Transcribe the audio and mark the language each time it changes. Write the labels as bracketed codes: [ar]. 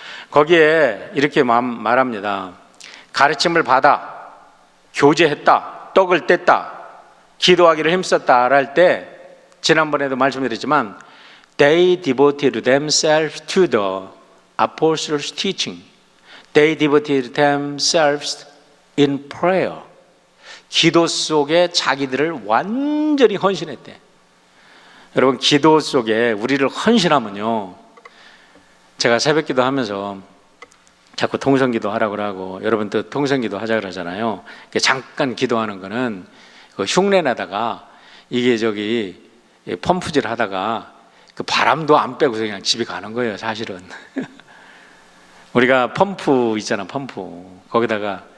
[ko] 거기에 이렇게 말합니다. 가르침을 받아 교제했다, 떡을 뗐다, 기도하기를 힘썼다 할 때 지난번에도 말씀드렸지만 [en] They devoted themselves to the apostles' teaching. They devoted themselves in prayer. [ko] 기도 속에 자기들을 완전히 헌신했대. 여러분, 기도 속에 우리를 헌신하면요, 제가 새벽기도 하면서 자꾸 통성기도 하라고 하고 여러분도 통성기도 하자 그러잖아요. 잠깐 기도하는 거는 흉내내다가 이게 펌프질 하다가 그 바람도 안 빼고서 그냥 집에 가는 거예요, 사실은. 우리가 펌프 있잖아, 펌프. 거기다가